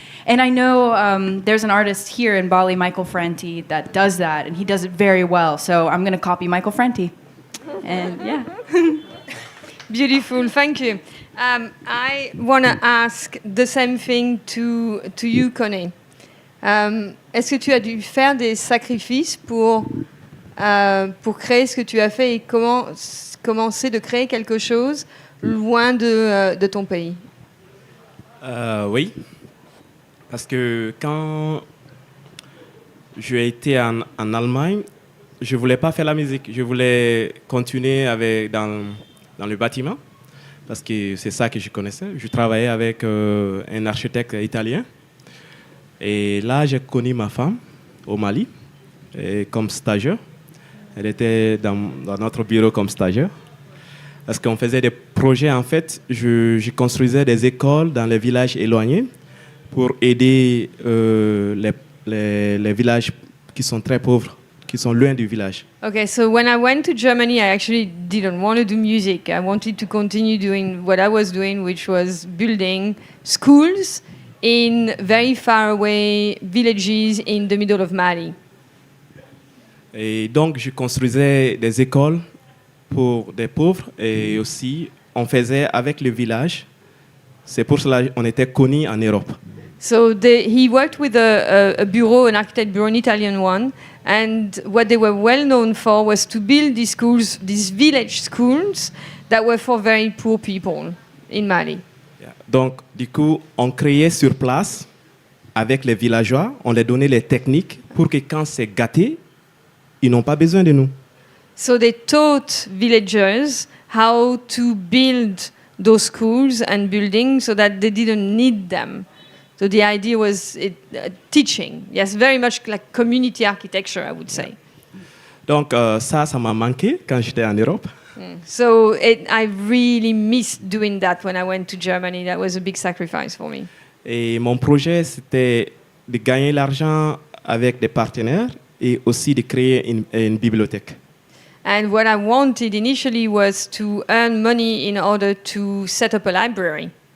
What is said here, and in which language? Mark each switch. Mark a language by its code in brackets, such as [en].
[en] And I know there's an artist here in Bali, Michael Franti, that does that, and he does it very well. So I'm going to copy Michael Franti. And yeah. Beautiful, thank you. I want to ask the same thing to you, Koné. [fr] Est-ce que tu as dû faire des sacrifices pour créer ce que tu as fait et commencer de créer quelque chose loin de ton pays? Oui, parce que quand j'ai été en Allemagne, je ne voulais pas faire la musique. Je voulais continuer dans le bâtiment, parce que c'est ça que je connaissais. Je travaillais avec un architecte italien. Et là, j'ai connu ma femme au Mali comme stagiaire. Elle était dans notre bureau comme stagiaire. Parce qu'on faisait des projets, en fait, je construisais des écoles dans les villages éloignés pour aider les villages qui sont très pauvres, qui sont loin du village. [en] Okay, so when I went to Germany, I actually didn't want to do music. I wanted to continue doing what I was doing, which was building schools in very far away villages in the middle of Mali. [fr] Et donc, je construisais des écoles pour des pauvres et aussi, on faisait avec le village. C'est pour cela qu'on était connus en Europe. [en] So he worked with a bureau, an architect bureau, an Italian one, and what they were well known for was to build these schools, these village schools, that were for very poor people in Mali. [fr] Donc, du coup, on créait sur place avec les villageois, on leur donnait les techniques pour que quand c'est gâté, ils n'ont pas besoin de nous. [en] So they taught villagers how to build those schools and buildings so that they didn't need them. So the idea was teaching. Yes, very much like community architecture, I would say. [fr] Donc ça m'a manqué quand j'étais en Europe. [en] So I really missed doing that when I went to Germany. That was a big sacrifice for me. [fr] Et mon projet, c'était de gagner l'argent avec des partenaires et aussi de créer une bibliothèque. [en] And what I wanted initially was to earn money in order to set up a library.